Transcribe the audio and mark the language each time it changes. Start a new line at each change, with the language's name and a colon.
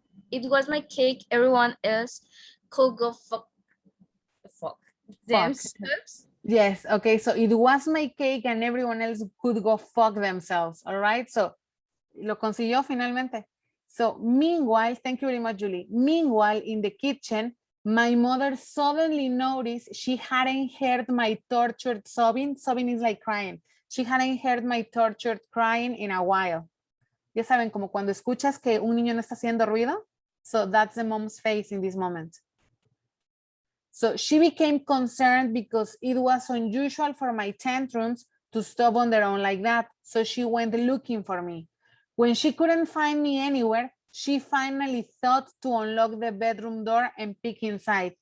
English: It was my cake. Everyone else could go fuck themselves. Yes, okay, so it was my cake and everyone else could go fuck themselves, all right?
Spanish: So, lo consiguió finalmente.
English: So, meanwhile, thank you very much, Julie. Meanwhile, in the kitchen, my mother suddenly noticed she hadn't heard my tortured sobbing. Sobbing is like crying. She hadn't heard my tortured crying in a while.
Spanish: Ya saben, como cuando escuchas que un niño no está haciendo ruido.
English: So, that's the mom's face in this moment. So she became concerned because it was unusual for my tantrums to stop on their own like that. So she went looking for me. When she couldn't find me anywhere, she finally thought to unlock the bedroom door and peek inside.